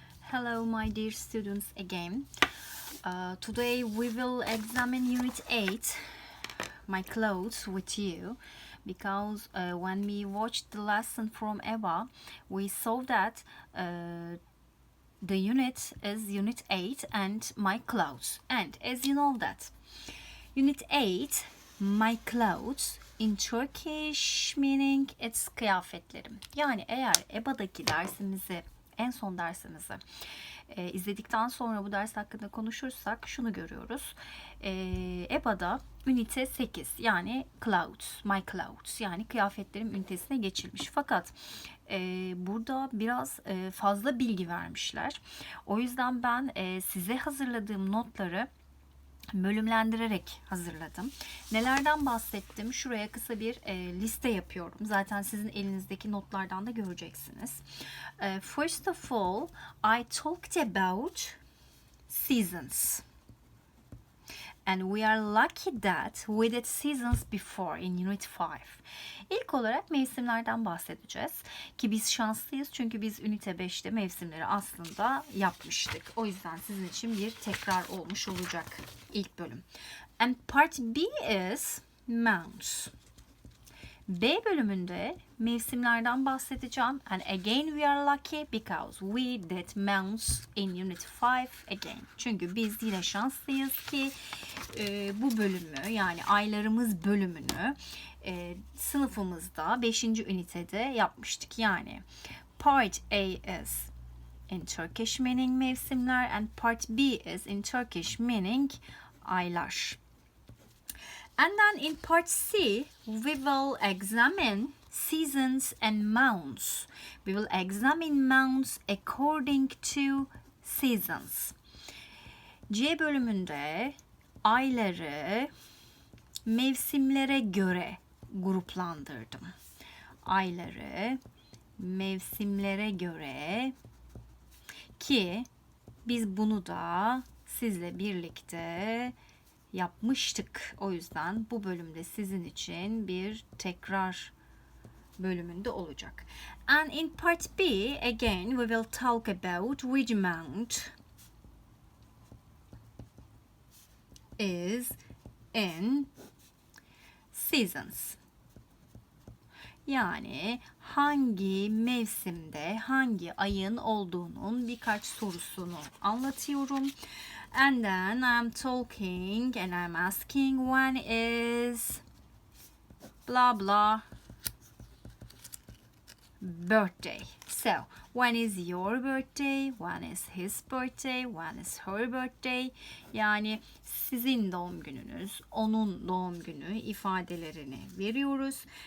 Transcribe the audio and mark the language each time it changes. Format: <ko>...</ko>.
<en>Hello, my dear students again. Today we will examine Unit 8, my clothes, with you, because when we watched the lesson from Eva, we saw that the unit is Unit 8 and my clothes. And as you know that Unit 8, my clothes, in Turkish meaning it's kıyafetlerim.</en> <tr>Yani eğer EBA'daki dersimizi, en son dersimizi izledikten sonra bu ders hakkında konuşursak şunu görüyoruz. EBA'da ünite 8 yani</tr> <en>clothes, my clothes</en> <tr>yani kıyafetlerim ünitesine geçilmiş. Fakat burada biraz fazla bilgi vermişler. O yüzden ben size hazırladığım notları bölümlendirerek hazırladım. Nelerden bahsettim? Şuraya kısa bir liste yapıyorum. Zaten sizin elinizdeki notlardan da göreceksiniz.</tr> <en>First of all, I talked about seasons. And we are lucky that we did seasons before in Unit 5.</en> <tr>İlk olarak mevsimlerden bahsedeceğiz. Ki biz şanslıyız çünkü biz Ünite 5'te mevsimleri aslında yapmıştık. O yüzden sizin için bir tekrar olmuş olacak ilk bölüm.</tr> <en>And part B is months.</en> <tr>B bölümünde mevsimlerden bahsedeceğim.</tr> <en>And again we are lucky because we did months in Unit 5 again.</en> <tr>Çünkü biz yine şanslıyız ki bu bölümü yani aylarımız bölümünü sınıfımızda 5. ünitede yapmıştık.</tr> <en>Yani part A is in Turkish meaning mevsimler and part B is in Turkish meaning aylar. And then in part C, we will examine seasons and months. We will examine months according to seasons.</en> <tr>C bölümünde ayları mevsimlere göre gruplandırdım. Ayları mevsimlere göre ki biz bunu da sizle birlikte yapmıştık. O yüzden bu bölümde sizin için bir tekrar bölümünde olacak.</tr> <en>And in part B, again, we will talk about which month is in seasons.</en> <tr>Yani hangi mevsimde hangi ayın olduğunun birkaç sorusunu anlatıyorum.</tr> <en>And then I'm talking and I'm asking when is blah blah birthday. So when is your birthday? When is his birthday? When is her birthday?</en> <tr>Yani sizin doğum gününüz, onun doğum günü ifadelerini veriyoruz.</tr>